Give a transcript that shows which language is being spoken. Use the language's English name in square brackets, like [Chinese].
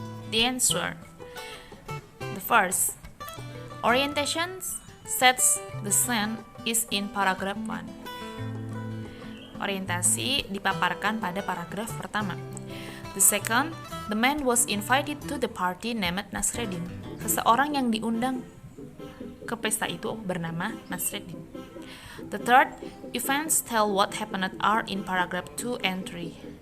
[English] The answer. The first, orientation sets the scene is in paragraph 1. [Indonesian] Orientasi dipaparkan pada paragraf pertama. [English] The second, the man was invited to the party named Nasreddin. [Indonesian] Seseorang yang diundang ke pesta itu bernama Nasreddin. [English] The third, events tell what happened are in paragraph 2 and 3.